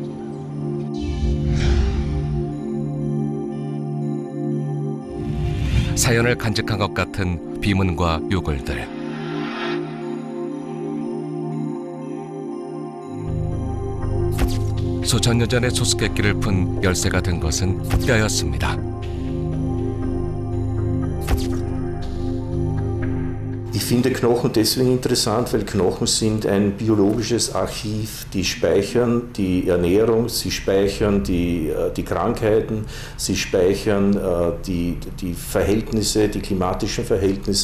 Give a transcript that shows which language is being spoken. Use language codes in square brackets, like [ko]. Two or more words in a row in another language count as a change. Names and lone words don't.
[ko] 사연을 간직한 것 같은 비문과 유골들. 수천 년 전에 수수께끼를 푼 열쇠가 된 것은 뼈였습니다. [de] Ich finde Knochen deswegen interessant, weil Knochen sind ein biologisches Archiv. Die speichern die Ernährung, sie speichern die Krankheiten, sie speichern die Verhältnisse, die klimatischen Verhältnisse.